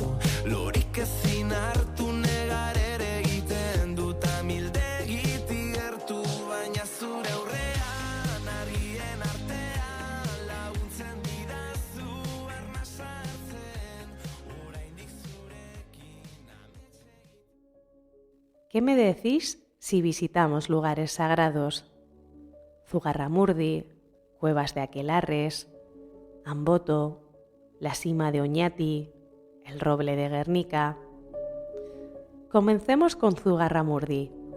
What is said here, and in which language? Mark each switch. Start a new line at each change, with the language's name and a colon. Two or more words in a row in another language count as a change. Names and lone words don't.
Basque: Lorik ezin hartu negar ere egiten dut, amildegitik gertu, baina zure aurrean argien artean laguntzen didazu arnasa hartzen, oraindik zurekin amets egiten.
Spanish: ¿Qué me decís si visitamos lugares sagrados? Zugarramurdi, cuevas de Aquelarres, Amboto, la cima de Oñati, el roble de Guernica. Comencemos con Zugarramurdi.